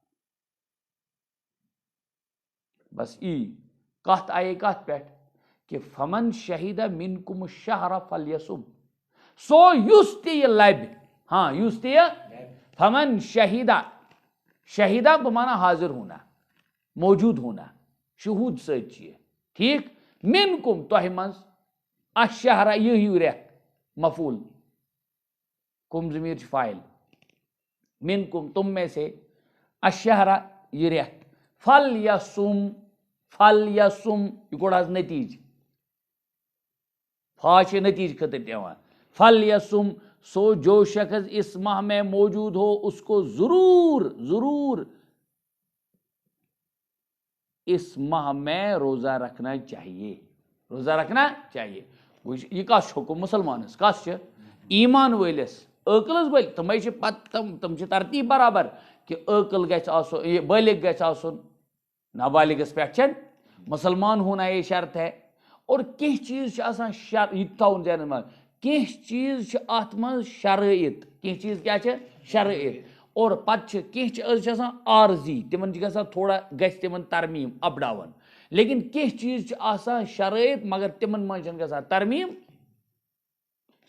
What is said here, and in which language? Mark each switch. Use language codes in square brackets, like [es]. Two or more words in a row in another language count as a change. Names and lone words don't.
[ks] بس کَتھ آیے کَتھ پٮ۪ٹھ کہِ [ar] فمن شہیدہ منکم الشہر فلیصم. [ks] سو یُس تہِ یہِ لَبہِ، ہاں یُس تہِ یہِ [ar] فمن شہیدہ، [ks] شہیدہ بہٕ مانا [ur] حاضر ہونا، موجوٗد ہونا، [ks] شہوٗد سۭتۍ چھِ یہِ ٹھیٖک. منکم تۄہہِ منٛز، الشہرا یہِ ہیوٗ رٮ۪تھ مفعوٗل، کُم ضمیٖر چھِ فاعل، منکم [ur] تم میں سے، [ks] الشہرا یہِ رٮ۪تھ، فلیصم یہِ کوٚڑ حظ نتیٖجہٕ، فا چھِ نتیٖجہٕ خٲطرٕ دِوان. [ur] فلیصم سو جو شخص اس ماہ میں موجود ہو اس کو ضرور اس ماہ میں روزہ رکھنا چاہیے. [ks] یہ کس حکم مسلمانس، کس چھِ ایمان وٲلِس، عٲقلَس وٲلۍ. تِمے چھِ پتہٕ تِم چھِ ترتیٖب برابر کہِ عٲقل گژھِ آسُن، یہِ بالغ گژھِ آسُن، نابالغس پٮ۪ٹھ چھَنہٕ [ur] مسلمان ہونا یہ شرط ہے. [ks] اور کینٛہہ چیٖز چھِ آسان یہِ تہِ تھاوُن ذہنَس منٛز، کینٛہہ چیٖز چھِ اَتھ منٛز شرٲیِط، کینٛہہ چیٖز کیٛاہ چھِ شرٲیِط. اور پَتہٕ چھِ کینٛہہ چیٖز چھِ آسان عارضی، تِمن چھِ گژھان تھوڑا گژھِ تِمن ترمیٖم [en] up down. [ks] لیکن کینٛہہ چیٖز چھِ آسان شرٲیِط مگر تِمن منٛز چھَنہٕ گژھان ترمیٖم.